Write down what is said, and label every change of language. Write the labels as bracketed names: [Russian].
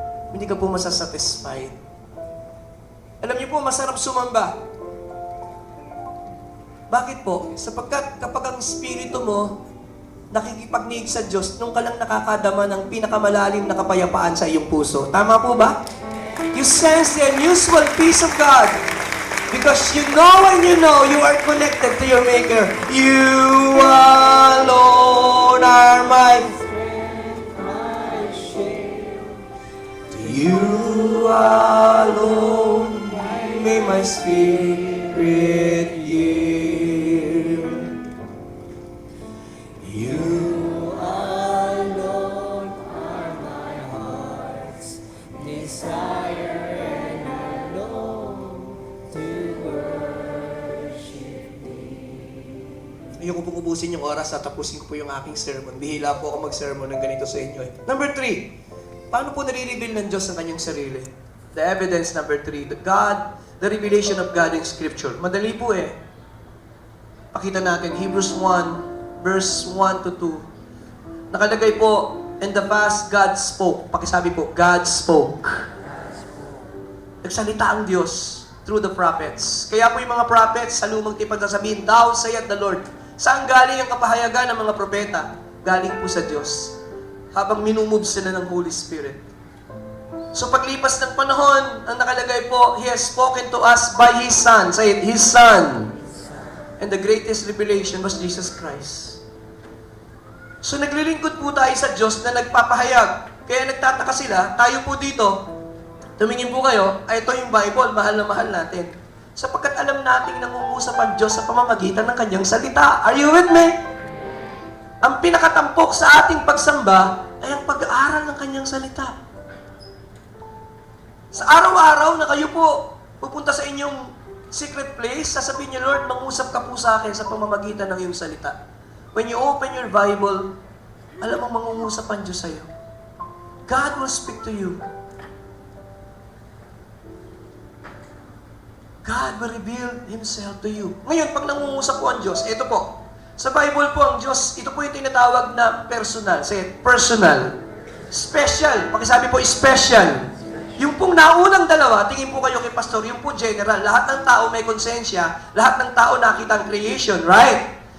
[Filipino] Hindi ka po masasatisfied. Alam niyo po, masarap sumamba. Bakit po? Sapagkat kapag ang spirito mo nakikipagniig sa Diyos, nung ka lang nakakadama ng pinakamalalim na kapayapaan sa iyong puso. Tama po ba? [English] You sense the unusual peace of God because you know and you know you are connected to your Maker. You alone are my friend, my shield. To you alone may my spirit yield. You alone are my heart's desire, and I long to worship Thee. [Filipino] Ayoko pong ubusin yung oras at tapusin ko po yung aking sermon. Bihila po ako mag-sermon ng ganito sa inyo. Number 3, paano po nare-reveal ng Diyos ang kanyang sarili? [English] The evidence number 3, the revelation of God in Scripture. [Filipino] Madali po eh. Pakita natin, Hebrews 1, verse 1 to 2. Nakalagay po, [English] in the past, God spoke. [Filipino] Pakisabi po, [English] God spoke. [Filipino] Nagsalita ang Diyos [English] through the prophets. [Filipino] Kaya po yung mga prophets, sa lumang tipan sasabihin, [English] Thou saith the Lord. [Filipino] Saan galing ang kapahayagan ng mga propeta? Galing po sa Diyos. Habang minumove sila ng Holy Spirit. So paglipas ng panahon, ang nakalagay po, [English] He has spoken to us by His Son. Say it, His Son. And the greatest revelation was Jesus Christ. [Filipino] So naglilingkod po tayo sa Diyos na nagpapahayag. Kaya nagtataka sila, tayo po dito, tumingin po kayo, ay ito yung Bible, mahal na mahal natin. Sapagkat alam nating nangungusap ang Diyos sa pamamagitan ng kanyang salita. [English] Are you with me? [Filipino] Ang pinakatampok sa ating pagsamba ay ang pag-aaral ng kanyang salita. Sa araw-araw na kayo po pupunta sa inyong secret place, sasabihin niyo, Lord, mangusap ka po sa akin sa pamamagitan ng iyong salita. [English] When you open your Bible, [Filipino] alam mo mangungusap ang Diyos sa'yo. [English] God will speak to you. God will reveal Himself to you. [Filipino] Ngayon, pag nangungusap po ang Diyos, ito po. Sa Bible po ang Diyos, ito po yung tinatawag na personal. [English] Say it, personal. Special. [Filipino] Pakisabi po, [English] special. [Filipino] Yung pong naunang dalawa, tingin po kayo kay Pastor, yung po general, lahat ng tao may konsensya, lahat ng tao nakita ang creation, right?